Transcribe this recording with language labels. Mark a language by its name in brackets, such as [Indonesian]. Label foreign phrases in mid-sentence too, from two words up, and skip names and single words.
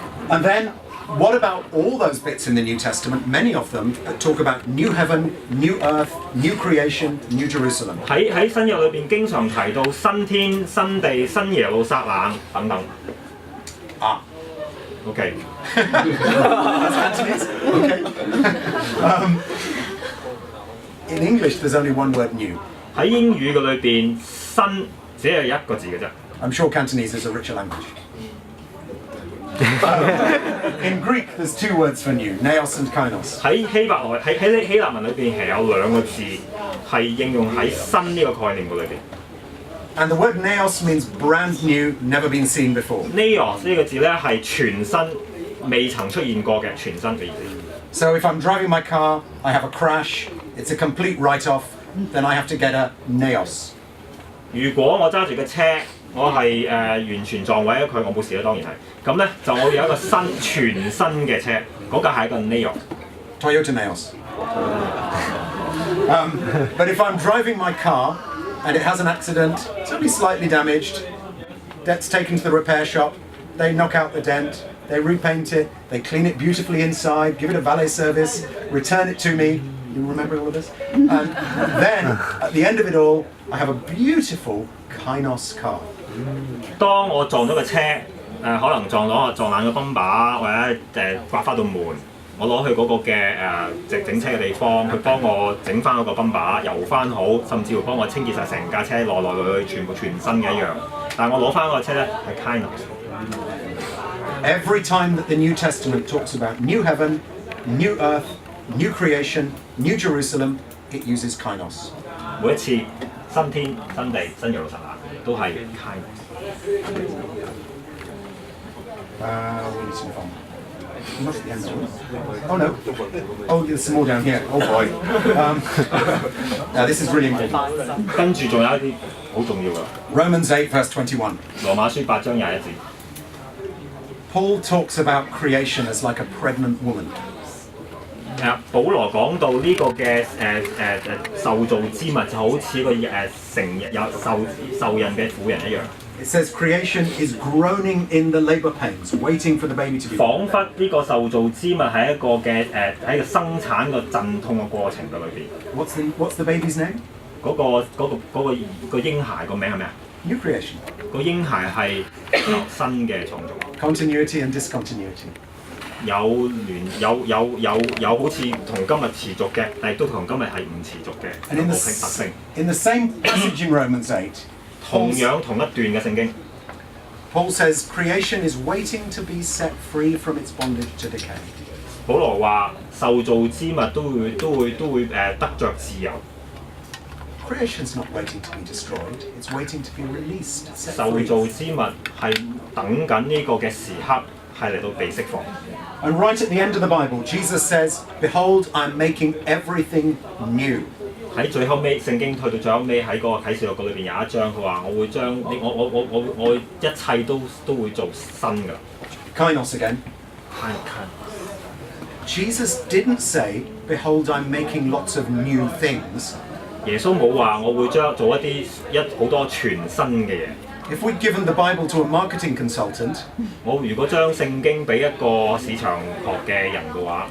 [English] And then, what about all those bits in the New Testament, many of them, that talk about new heaven, new earth, new creation, new Jerusalem? [Cantonese] 喺新約裏邊經常提到新天、新地、新耶路撒冷等等。OK. [English] That's Cantonese. Okay. In English, there's only one word new. [Cantonese] 喺英語嘅裏邊，新只係一個字嘅啫。 [English] I'm sure Cantonese is a richer language. In Greek, there's two words for new, neos and kainos. [Cantonese] 喺希臘文裏邊係有兩個字係應用喺新呢個概念嘅裏邊。 [English] And the word neos means brand new, never been seen before. [Cantonese] Neos 呢個字咧係全新，未曾出現過嘅全新嘅意思。 [English] So if I'm driving my car, I have a crash, it's a complete write-off, then I have to get a neos. [Cantonese] 如果我揸住嘅車，我係完全撞毀咗佢，我冇事啦，當然係。咁咧就我有一個全新嘅車，嗰架係一個 Neos。 [English] Toyota Neos. But if I'm driving my car and it has an accident, it's only slightly damaged, that's taken to the repair shop, they knock out the dent, they repaint it, they clean it beautifully inside, give it a valet service, return it to me. You remember all of this? And then, at the end of it all, I have a beautiful Kainos car. [Cantonese] 當我撞咗個車，可能撞爛個泵把，或者刮花到門，我攞去嗰個嘅整車嘅地方，佢幫我整翻嗰個泵把，油翻好，甚至乎幫我清潔晒成架車，來去全部全新嘅一樣。但係我攞翻嗰個車咧係 Kainos。 [English] Every time that the New Testament talks about new heaven, new earth, new creation, new Jerusalem, it uses kainos. [Cantonese] 每一次新天、新地、新耶路撒冷都係 kainos。 [English] We need to move on. Not at the end, oh no. Oh, there's some more down here. Oh boy. Now this is really important. [Cantonese] 跟住仲有一啲好重要嘅。 [English] Romans 8 verse 21. [Cantonese] 羅馬書8章21節。 [English] Paul talks about creation as like a pregnant woman. [Cantonese] 保羅講到呢個嘅受造之物就好似個成日有受孕嘅婦人一樣。 [English] It says creation is groaning in the labor pains, waiting for the baby to be born. [Cantonese] 彷彿呢個受造之物係一個嘅喺個生產個陣痛嘅過程嘅裏邊。 [English] What's the baby's name? [Cantonese] 個嬰孩個名係咩啊？ [English] New creation. [Cantonese] 個嬰孩係新嘅創造。 [English] Continuity and discontinuity. [Cantonese] 有好似同今日持續嘅，但係都同今日係唔持續嘅有個特性。 [English] In the same passage in Romans 8, [Cantonese] 同樣同一段嘅聖經 [English] Paul says creation is waiting to be set free from its bondage to decay. [Cantonese] 保羅話受造之物都會得着自由。 [English] Creation's not waiting to be destroyed; it's waiting to be released. [Cantonese] 受造之物係等緊呢個嘅時刻，係嚟到被釋放。 [English] And right at the end of the Bible, Jesus says, "Behold, I'm making everything new." [Cantonese] 喺最後尾，聖經去到最後尾喺個啟示錄裏邊有一章，佢話：我會將我一切都會做新㗎。 [English] Kainos again. Jesus didn't say, "Behold, I'm making lots of new things." [Cantonese] 耶穌冇話我會做好多全新嘅嘢。 [English] If we'd given the Bible to a marketing consultant, [Cantonese] 我如果將聖經俾一個市場學嘅人嘅話